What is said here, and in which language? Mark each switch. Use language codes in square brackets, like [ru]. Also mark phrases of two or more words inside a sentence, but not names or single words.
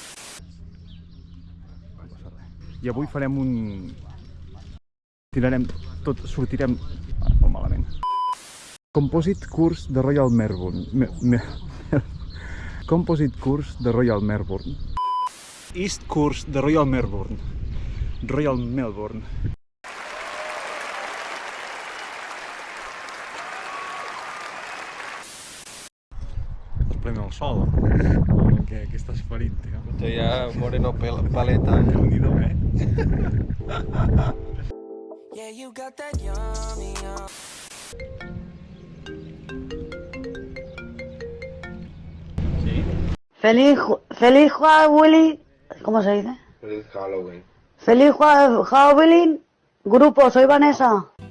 [ca] I avui farem un... Tirarem tot, sortirem... molt malament. Composite Course de Royal Melbourne. Composite Course de Royal Melbourne. East Course de Royal Melbourne. Royal Melbourne. Es pren el sol. Què estàs ferint, tio? [es] Estoy ya moreno paleta. [ca] Déu-n'hi-do, eh? [en] Yeah, you got that yummy, yum. [es] Sí? Feliz Halloween. ¿Cómo se dice? Feliz Halloween. Feliz Halloween. Grupo, soy Vanessa.